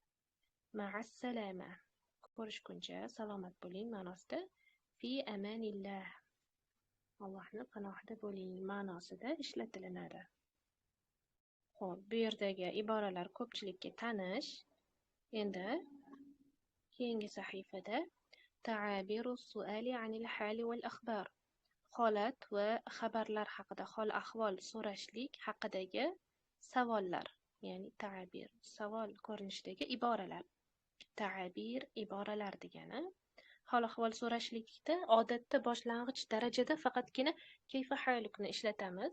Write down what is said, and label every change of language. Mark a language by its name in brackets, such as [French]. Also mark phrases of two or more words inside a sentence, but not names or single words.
[Uzbek] Ma'assalama ko'rishguncha salomat bo'ling ma'nosida. [Arabic] في أمان الله [Uzbek] Allohning panohida bo'ling ma'nosida ishlatilinadi. Xo'p, bu yerdagi iboralar ko'pchilikka tanish. Endi keyingi sahifada [Arabic] تعابير السؤال عن الحال والأخبار. [Uzbek] Holat va xabarlar haqida, hol ahvol so'rashlik haqidagi savollar, ya'ni ta'abir, savol ko'rinishidagi iboralar. Ta'abir iboralar degani hol ahvol so'rashlikda odatda boshlang'ich darajada faqatgina [Arabic] كيف حالك-ni [Uzbek] ishlatamiz.